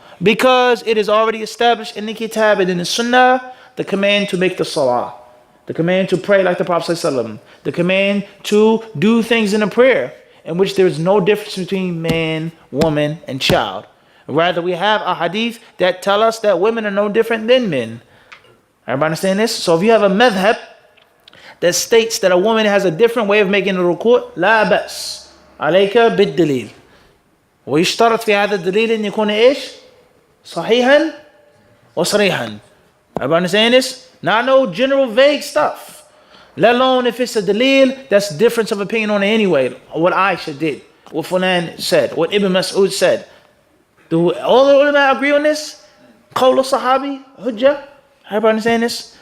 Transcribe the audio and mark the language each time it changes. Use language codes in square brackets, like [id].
[en] Because it is already established in the kitab and in the sunnah, the command to make the salah, the command to pray like the Prophet ﷺ, the command to do things in a prayer in which there is no difference between man, woman, and child. Rather, we have a hadith that tell us that women are no different than men. Everybody understand this? So if you have a madhab that states that a woman has a different way of making the ruku', [ar] لا بأس عليك بالدليل. ويشترط في هذا الدليل أن يكون إيش؟ صحيحا وصريحا. [en] Everybody understand this? Not no general vague stuff. Let alone if it's a dalil that's difference of opinion on it anyway. What Aisha did, what Fulan said, what Ibn Mas'ud said. Do all the ulama agree on this? Qawl al-Sahabi, Hujjah. Everybody understand this?